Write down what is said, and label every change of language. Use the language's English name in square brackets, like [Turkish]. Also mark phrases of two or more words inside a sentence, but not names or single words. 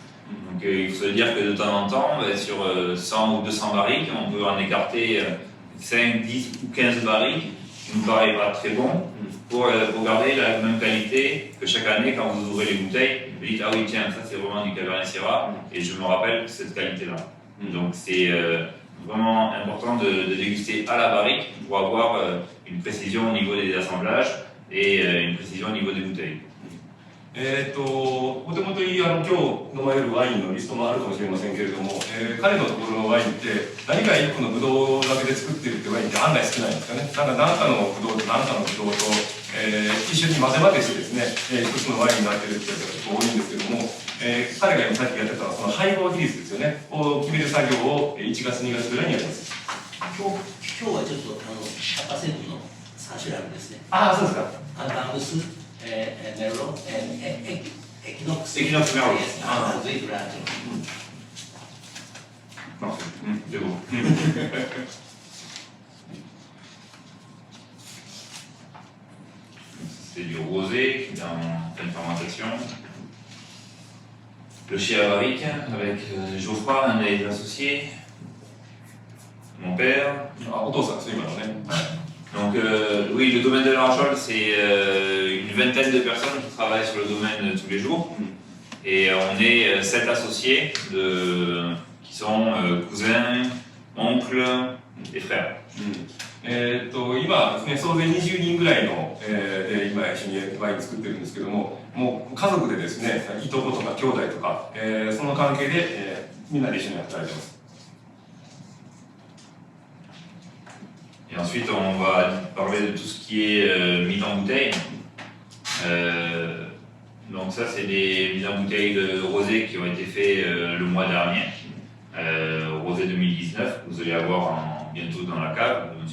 [French] Donc il faut se dire que de temps en temps, sur 100 ou 200 barriques, on peut en écarter 5, 10 ou 15 barriques qui ne nous paraît pas très bon pour garder la même qualité que chaque année quand vous ouvrez les bouteilles. Vous dites ah oui tiens ça c'est vraiment du Cabernet Syrah et je me rappelle cette qualité-là. Donc c'est vraiment important de déguster à la barrique pour avoir une précision au niveau des assemblages et une précision au niveau des bouteilles. [Japanese] お手元に今日飲まれるワインのリストもあるかもしれませんけれども、彼のところのワインって何か一個のブドウだけで作ってるってワインって案外少ないんですよね。なんか何かのブドウと何かのブドウと、一緒に混ぜ混ぜしてですね、一つのワインになってるっていうのが多いんですけども、彼が今さっきやってたその配合比率ですよねを決める作業を1月2月ぐらいにやります。今日はちょっと赤セブンの3種類あるんですね。ああそうですか。バンブス、メロ、エキノックス。エキノックスメロ。ズイフラージ [French] C'est bon. C'est du rosé qui est en pleine fermentation. Le chai à barrique avec Geoffroy, un des associés, mon père. [Japanese] あお父さんですね今のね。 [French] Donc oui, le domaine de l'Arjol, c'est une vingtaine de personnes qui travaillent sur le domaine tous les jours. Et on est 7 associés qui sont cousins, oncles et frères. [Japanese] 今ですね、総勢20人ぐらいの、で今一緒にワイン作ってるんですけども、もう家族でですね、いとことか兄弟とか、その関係で、みんなで一緒に働いてます。 [French] Et ensuite, on va parler de tout ce qui est mise en bouteille. Donc ça, c'est des mises en bouteille de rosé qui ont été faits le mois dernier. Rosé 2019, vous allez avoir bientôt dans la cave de M.